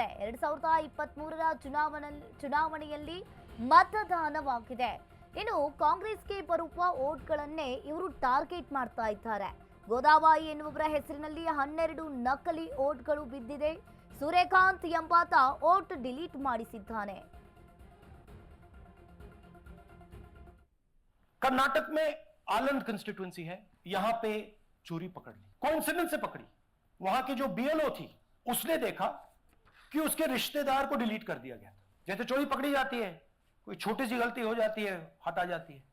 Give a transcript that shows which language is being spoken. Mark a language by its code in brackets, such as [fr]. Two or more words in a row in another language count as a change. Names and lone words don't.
[kn] 2023ರ ಚುನಾವಣೆಯಲ್ಲಿ ಮತದಾನವಾಗಿದೆ. ಇನ್ನು ಕಾಂಗ್ರೆಸ್ಗೆ ಬರುವ ಓಟ್ಗಳನ್ನೇ ಇವರು ಟಾರ್ಗೆಟ್ ಮಾಡ್ತಾ ಇದ್ದಾರೆ. ಗೋದಾಬಾಯಿ ಎನ್ನುವವರ ಹೆಸರಿನಲ್ಲಿ 12 ನಕಲಿ ಓಟ್ಗಳು ಬಿದ್ದಿದೆ. ಸೂರ್ಯಕಾಂತ್ ಎಂಬಾತ [en] vote delete [kn] ಮಾಡಿಸಿದ್ದಾನೆ. [hi] कर्नाटक में आलंद कंस्टिट्यूएंसी है, यहां पे चोरी पकड़ ली, कोइंसिडेंस से पकड़ी. वहां की जो बीएलओ थी उसने देखा कि उसके रिश्तेदार को डिलीट कर दिया गया था. जैसे चोरी पकड़ी जाती है, कोई छोटी सी गलती हो जाती है, हटा जाती है.